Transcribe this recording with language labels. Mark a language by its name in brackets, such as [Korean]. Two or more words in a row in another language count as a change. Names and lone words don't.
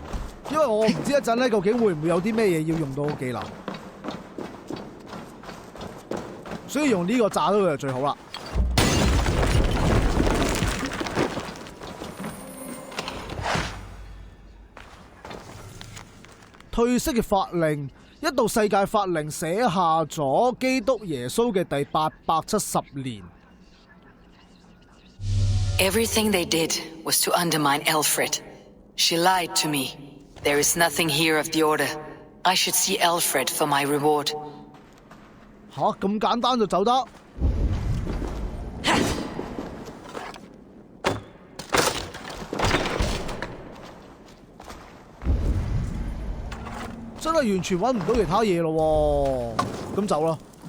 [Cantonese] 因為我唔知一陣咧究竟會唔會有啲咩嘢要用到個技能，所以用呢個炸咗佢就最好啦。褪色嘅法令，一道世界法令寫下咗基督耶穌嘅第870年。 [English] Everything they did was to undermine Alfred. She lied to me. There is nothing here of the order. I should see Alfred for my reward. [Cantonese] 吓，咁簡單就走得？真係完全揾唔到其他嘢咯喎，咁走啦。